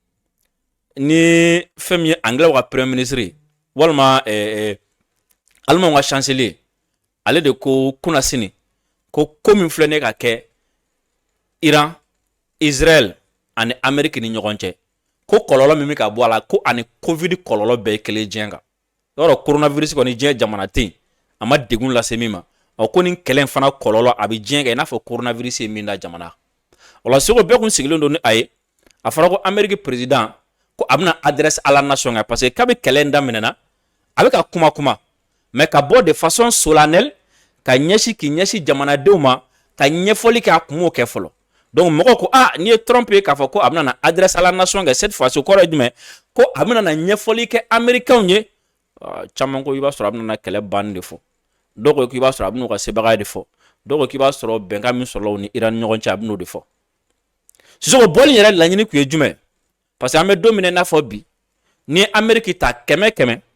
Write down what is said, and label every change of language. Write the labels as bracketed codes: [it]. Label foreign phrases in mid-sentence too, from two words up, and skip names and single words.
[bm] ni fɛn min ye Anglais ka [fr] premier ministre [bm] walima Allemand ka chancelier ale de ko kunasini ko min filɛ ne ka kɛ Iran Israël ani Amérique ni ɲɔgɔn cɛ ko kɔlɔlɔ min bɛ ka bɔ a la ko ani Covid kɔlɔlɔ bɛɛ ye kelen diɲɛ kan yɔrɔ coronavirus kɔni diɲɛ jamana tɛ yen a ma degun lase min ma ko nin kɛlɛ in fana kɔlɔlɔ a bɛ diɲɛ kan i n'a fɔ coronavirus ye min da jamana o la Seko bɛɛ kun sigilen don ni a ye a fɔra ko Amérique président ko a bɛna [fr] adresse à la [bm] nation kan [fr] parce que [bm] kabi kɛlɛ in daminɛna a bɛ ka kuma mais ka bɔ [fr] de façon solennelle [bm] ka ɲɛsin k'i ɲɛsin jamanadenw ma ka ɲɛfɔli kɛ a kun m'o kɛ fɔlɔ donc mɔgɔ ko n'i ye Trump ye k'a fɔ ko a bɛna na [fr] adresse à la nation [bm] kɛ [fr] cette fois-ci [bm] o kɔrɔ ye jumɛn ko a bɛna na ɲɛfɔli kɛ américains ye caman ko i b'a sɔrɔ a bɛna na kɛlɛ banni de fɔ dɔw ko k'i b'a sɔrɔ a bɛna u ka sebaaya de fɔ dɔw ko k'i b'a sɔrɔ bɛnkan min sɔrɔla u ni Iran ni ɲɔgɔn cɛ a bɛna o de fɔ Sisoko bɔli yɛrɛ laɲini kun ye jumɛn [fr] parce que [bm] an bɛ don min na i n'a fɔ bi ni Amérique ta 100